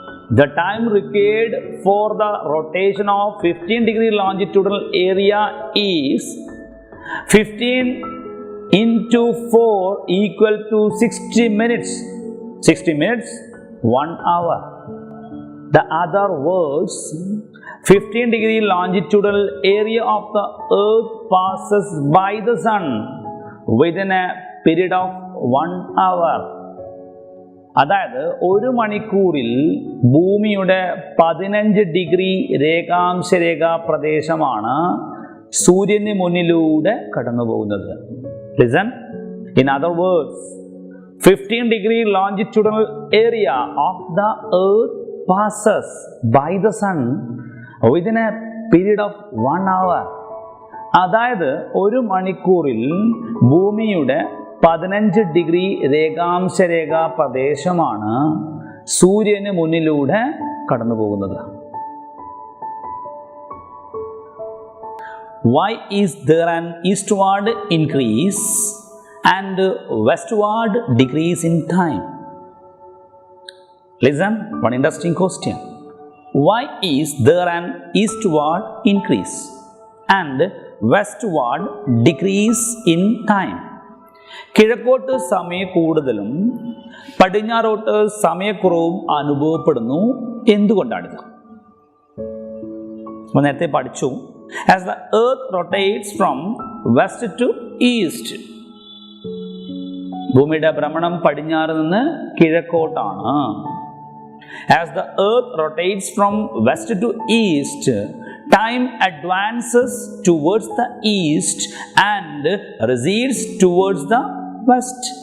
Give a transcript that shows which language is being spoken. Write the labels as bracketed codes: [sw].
[en] The time required for the rotation of 15-degree longitudinal area is 15 into 4 equal to 60 minutes. 60 minutes, 1 hour. The other words, 15-degree longitudinal area of the earth passes by the sun within a period of 1 hour. [ml] അതായത് 1 മണിക്കൂറിൽ ഭൂമിയുടെ 15 degree രേഖാംശരേഖാ പ്രദേശമാണ് സൂര്യന് മുന്നിലൂടെ കടന്നു പോകുന്നത്. [en] Listen. In other words, 15-degree longitudinal area of the earth passes by the sun within a period of 1 hour. [ml] അതായത് 1 മണിക്കൂറിൽ ഭൂമിയുടെ 15 ഡിഗ്രി രേഖാംശരേഖാ പ്രദേശമാണ് സൂര്യന് മുന്നിലൂടെ കടന്നു പോകുന്നത്. [en] Why is there an eastward increase and westward decrease in time? Listen, one interesting question. Why is there an eastward increase and westward decrease in time? [ml] കിഴക്കോട്ട് സമയ കൂടുതലും പടിഞ്ഞാറോട്ട് സമയക്കുറവും അനുഭവപ്പെടുന്നു. എന്തുകൊണ്ടാണിത്? നേരത്തെ പഠിച്ചു. [en] As the earth rotates from west to east, [ml] ഭൂമിയുടെ ഭ്രമണം പടിഞ്ഞാറ് നിന്ന് കിഴക്കോട്ടാണ്. [en] As the earth rotates from west to east, time advances towards the east and recedes towards the west.